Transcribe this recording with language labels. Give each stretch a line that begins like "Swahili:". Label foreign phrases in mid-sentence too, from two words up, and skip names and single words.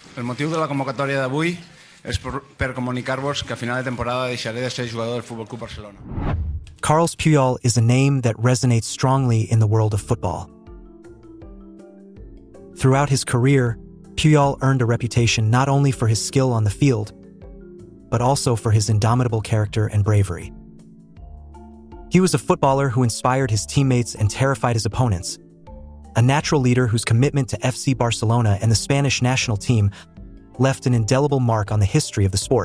Catalan: El motiu de la convocatòria d'avui és per comunicar-vos que a final de temporada deixaré de ser jugador del FC Barcelona.
English: Carles Puyol is a name that resonates strongly in the world of football. Throughout his career, Puyol earned a reputation not only for his skill on the field, but also for his indomitable character and bravery. He was a footballer who inspired his teammates and terrified his opponents, a natural leader whose commitment to FC Barcelona and the Spanish national team left an indelible mark on the history of the sport.